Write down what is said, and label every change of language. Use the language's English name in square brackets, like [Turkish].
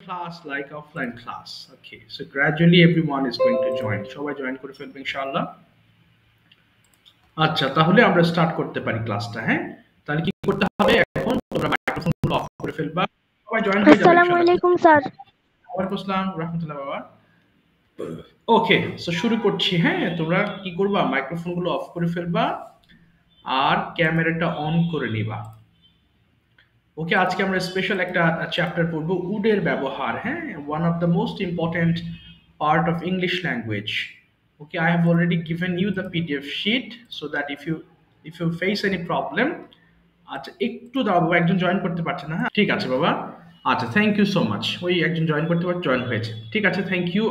[English] class like offline class. Okay, so gradually everyone is going to join. [Bangla] সবাই join করে ফেলবে ইনশাআল্লাহ। আচ্ছা, তাহলে আমরা স্টার্ট করতে পারি ক্লাসটা। হ্যাঁ, তাহলে কি করতে হবে? এখন তোমরা মাইক্রোফোনগুলো অফ করে ফেলবা। সবাই জয়েন হয়ে যাবে। আসসালামু আলাইকুম স্যার। ওয়ালাইকুম আসসালাম রাহমাতুল্লাহ বাবা। ওকে, সো শুরু করছি। হ্যাঁ, তোমরা কি করবা? মাইক্রোফোনগুলো অফ করে ফেলবা আর ক্যামেরাটা অন করে নিবা। ওকে, আজকে আমরা স্পেশাল একটা চ্যাপ্টার পড়বো, উডের ব্যবহার। [English] হ্যাঁ, one of the most important part of English language. Okay, I have already given you the PDF sheet so that if you face any problem, [Bangla] আচ্ছা একটু দাও বাবা, একজন জয়েন করতে পারছে না। হ্যাঁ ঠিক আছে বাবা, আচ্ছা [English] Thank you so much. [Bangla] ওই একজন জয়েন করতে পারছে, জয়েন হয়েছে, ঠিক আছে, থ্যাংক ইউ।